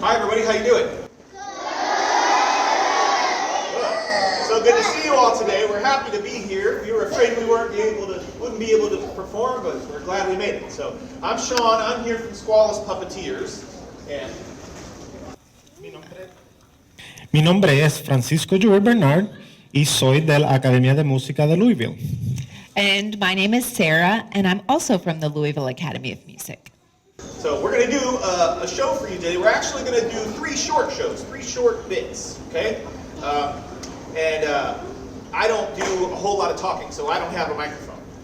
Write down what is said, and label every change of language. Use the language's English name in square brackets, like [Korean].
[English] Hi everybody, how you doing? So good to see you all today. We're happy to be here. We were afraid we wouldn't be able to perform, but we're glad we made it. So I'm Sean. I'm here from Squallis Puppeteers, and [Spanish] Mi nombre es Francisco Joel Bernard y soy de la Academia de Música de Louisville. [English] And my name is Sarah, and I'm also from the Louisville Academy of Music. So we're going to do a show for you today. We're actually going to do 3 short shows, 3 short bits, okay? I don't do a whole lot of talking, so I don't have a microphone.